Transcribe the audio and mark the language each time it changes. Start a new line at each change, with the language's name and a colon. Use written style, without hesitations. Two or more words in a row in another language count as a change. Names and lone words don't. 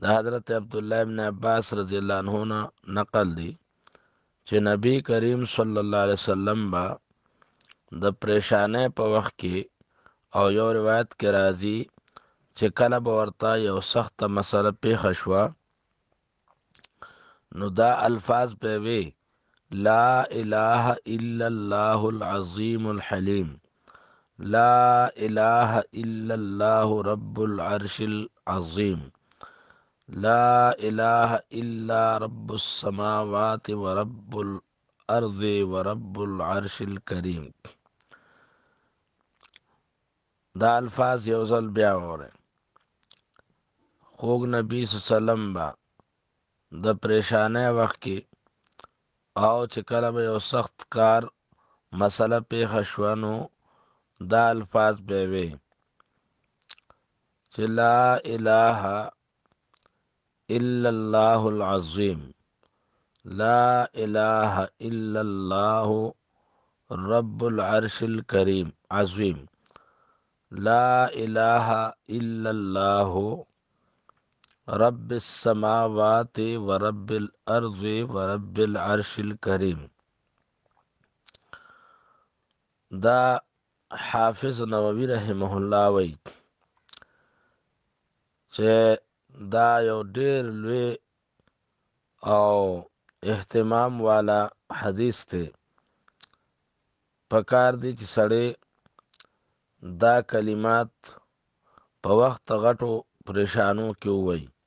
Pashto: حضرت عبدالله ابن عباس
Arabic: رضی الله عنه
Pashto: نه نقل دی چې نبی کریم
Arabic: صلی الله علیه وسلم
Pashto: با د پریشانۍ په وخت کې او یو روایت کې راځي چې کله به ورته یو سخته مسله پیښه شوه نو دا الفاظ به وي:
Arabic: لا اله الا الله العظیم الحلیم، لا اله الا الله رب العرش العظیم، لا اله الا رب السماوات ورب الارض ورب العرش الکریم.
Pashto: دا الفاظ یو ځل بیا وره. خوږ نبی
Arabic: صلی الله علیه وسلم
Pashto: با د پریشانۍ وخت کې او چې کله به یو سخت کار مسله پیښه شوه نو دا الفاظ به وي
Arabic: چې لا اله الا الله العظیم، لا اله الا الله رب العرش الکریم عظیم، لا اله الا الله رب السماوات ورب الارض ورب العرش الکریم.
Pashto: دا حافظ نووي
Arabic: رحمه الله
Pashto: وی چې دا یو ډیر لوی او اهتمام والا حدیث ته پکار دی چې سړی دا کلمات په وخت غټو پریشانو کې ووایي.